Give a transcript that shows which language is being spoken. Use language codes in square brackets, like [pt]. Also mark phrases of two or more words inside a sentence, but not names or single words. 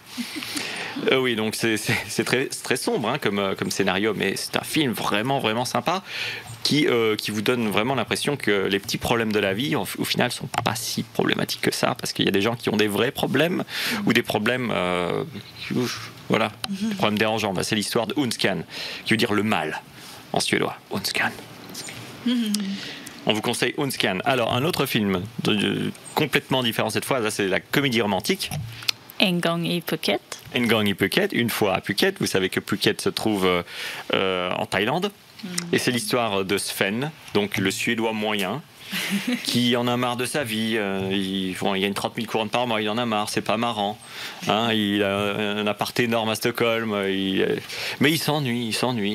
[fr] Oui, donc c'est très sombre comme scénario, mais c'est un film vraiment, vraiment sympa qui vous donne vraiment l'impression que les petits problèmes de la vie, au final, sont pas si problématiques que ça, parce qu'il y a des gens qui ont des vrais problèmes ou des problèmes, des problèmes dérangeants. C'est l'histoire de Ondskan, qui veut dire le mal en suédois. Ondskan. On vous conseille Ondskan. Alors, un autre film complètement différent cette fois, là, c'est la comédie romantique. En gång i Phuket. En gång i Phuket, une fois à Phuket. Vous savez que Phuket se trouve en Thaïlande. Et c'est l'histoire de Sven, donc le Suédois moyen, qui en a marre de sa vie. Il gagne 30 000 couronnes par mois, il en a marre, c'est pas marrant. Il a un appart énorme à Stockholm, mais il s'ennuie.